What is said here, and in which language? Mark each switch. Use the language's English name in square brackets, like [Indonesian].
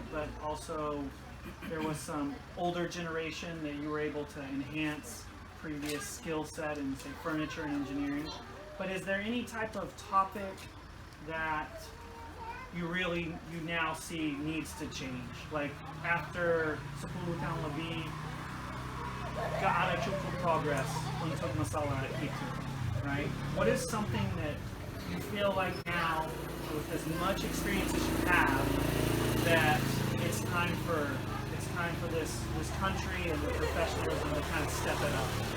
[English] But also, there was some older generation that you were able to enhance previous skill set in, say, furniture and engineering. But is there any type of topic that you now see needs to change? Like after [Indonesian] 10 tahun lebih, gak ada cukup progress untuk masalah itu, [English] right? What is something that you feel like now, with as much experience as you have, that it's time for this country and the professionalism to kind of step it up?